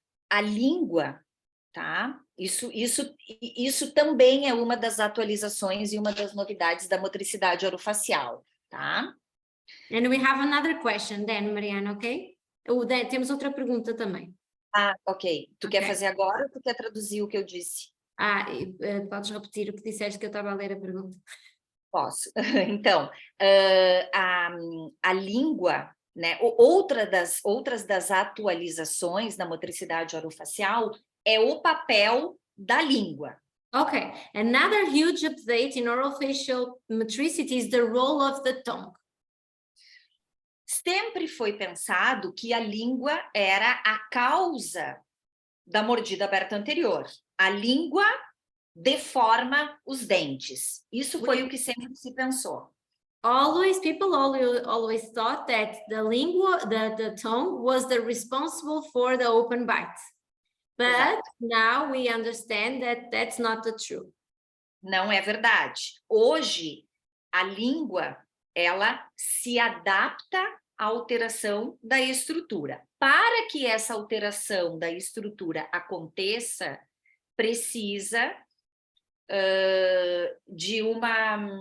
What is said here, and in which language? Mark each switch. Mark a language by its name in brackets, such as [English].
[Portuguese] A língua, tá? Isso também é uma das atualizações e uma das novidades da motricidade orofacial, tá? [English] And we have another question then, Mariana, ok? [Portuguese] Temos outra pergunta também. Ah, ok. Tu quer fazer agora ou tu quer traduzir o que eu disse? Podes repetir o que disseste que eu estava a ler a pergunta? Posso. Então, a língua, né? Outras das atualizações na motricidade orofacial é o papel da língua. [English] Okay, another huge update in orofacial motricity is the role of the tongue. [Portuguese] Sempre foi pensado que a língua era a causa da mordida aberta anterior. A língua deforma os dentes. Isso foi o que sempre se pensou. [English] People always thought that the tongue was the responsible for the open bite. But now we understand that that's not the truth. [Portuguese] Não é verdade. Hoje, a língua, ela se adapta à alteração da estrutura. Para que essa alteração da estrutura aconteça, precisa de uma...